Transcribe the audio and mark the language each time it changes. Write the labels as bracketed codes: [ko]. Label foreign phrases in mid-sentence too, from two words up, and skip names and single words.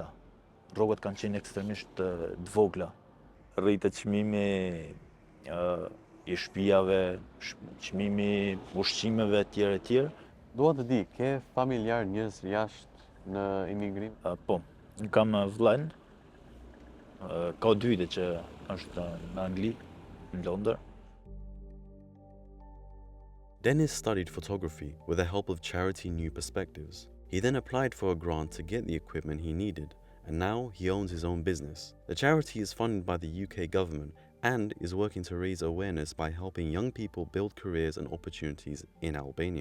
[sq] Rrogat kanë qenë ekstremisht të vogla. Rritet çmimi i shtëpiave, çmimi ushqimeve etj. Dua të di, ke familjar njerëz jashtë në imigrim? Po, kam vllajën. Ka dy vite që është në Angli, në Londër. [en] Dennis studied photography with the help of charity New Perspectives. He then applied for a grant to get the equipment he needed, and now he owns his own business. The charity is funded by the UK government and is working to raise awareness by helping young people build careers and opportunities in Albania.